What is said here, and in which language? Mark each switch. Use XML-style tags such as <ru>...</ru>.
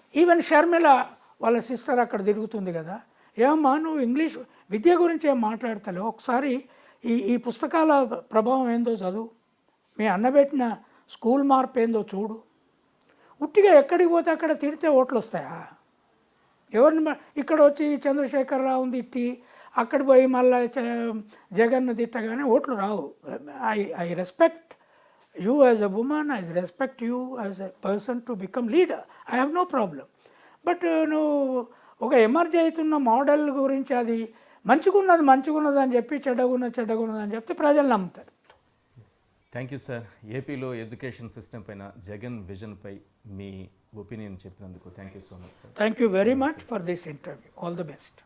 <te>Even Sharmila వాళ్ళ sister అక్కడ తిరుగుతుంది కదా, ఏమమ్మా నువ్వు ఇంగ్లీష్ విద్య గురించి ఏం మాట్లాడతలేవు, ఒకసారి ఈ పుస్తకాల ప్రభావం ఏందో చదువు, మీ అన్నబెట్టిన స్కూల్ మార్పు ఏందో చూడు. ఉట్టిగా ఎక్కడికి పోతే అక్కడ తిడితే ఓట్లు వస్తాయా? ఎవరిని ఇక్కడ వచ్చి చంద్రశేఖరరావుని తిట్టి అక్కడ పోయి మళ్ళీ జగన్ను తిట్టగానే ఓట్లు రావు.</te> <en>I respect you as a woman, I respect you as a person to become leader. I have no problem.</en> <te>But నువ్వు ఒక ఎమర్జీ అవుతున్న మోడల్ గురించి అది మంచిగున్నది అని చెప్పి చెడ్డగున్నది అని చెప్తే ప్రజలు నమ్ముతారు.</te> <en>Thank you sir.</en> <te>ఏపీలో ఎడ్యుకేషన్ సిస్టమ్ పైన జగన్ విజన్పై మీ ఒపీనియన్ చెప్పినందుకు</te> <en>Thank you so much sir. Thank you very much for this interview. All the best.</en>